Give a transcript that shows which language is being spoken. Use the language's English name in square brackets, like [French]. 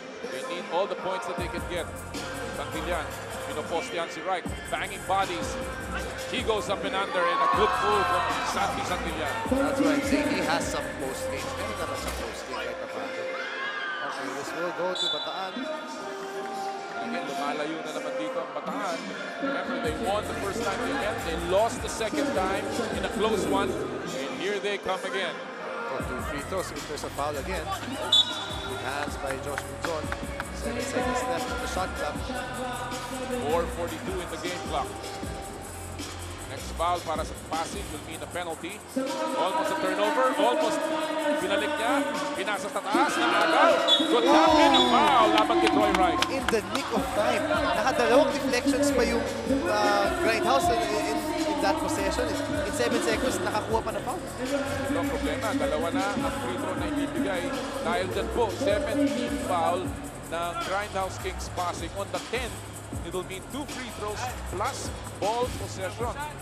[English] They need all the points that they can get. Santillan, [Filipino] pinopostehan si Wright. [English] Banging bodies. He goes up and under and a good move from Santillan. That's why I'm saying he has some post game. [Filipino] Meron naman sa post game right na paano. [English] Okay, this will go to Bataan. [Filipino] Again, lumalayo na naman dito ang Bataan. [English] Remember, they won the first time they met. They lost the second time in a close one. And here they come again. Got 2 free throws if there's a foul again. Hands by Josh Munzon. 7 seconds left on the shot clock. 4:42 in the game clock. Next foul para sa Pasig will mean a penalty. Almost a turnover. [Filipino] Almost binalik niya. Pinasa sa taas. Naagal. [English] Good tap and a foul. [Filipino] Laban kay Troy Wright. [English] In the nick of time. [Filipino] Nakadalawang deflections pa yung Grindhouse [English] in that possession. [Filipino] In 7 seconds, nakakuha pa na foul. Ito ang problema. Dalawa na ang free throw na ibibigay. Dahil dyan po, 17 foul ng Grindhouse Kings Pasig. [English] On the 10th, it will mean 2 free throws plus ball possession.